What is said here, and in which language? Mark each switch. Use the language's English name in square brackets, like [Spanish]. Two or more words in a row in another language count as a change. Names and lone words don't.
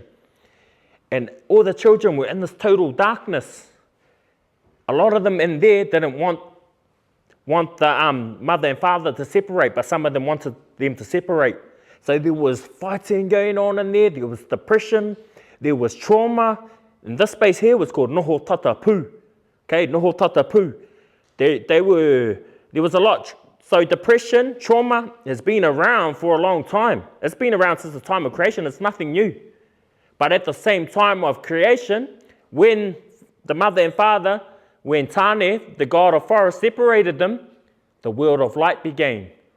[English] And all the children were in this total darkness. A lot of them in there didn't want the mother and father to separate, but some of them wanted them to separate. So there was fighting going on in there. There was depression. There was trauma. And this space here was called [Māori] noho tata pu. Noho tata pu. [English] There was a lot. So depression, trauma has been around for a long time. It's been around since the time of creation. It's nothing new. But at the same time of creation, when the mother and father, when Tane, the god of forest, separated them, the world of light began.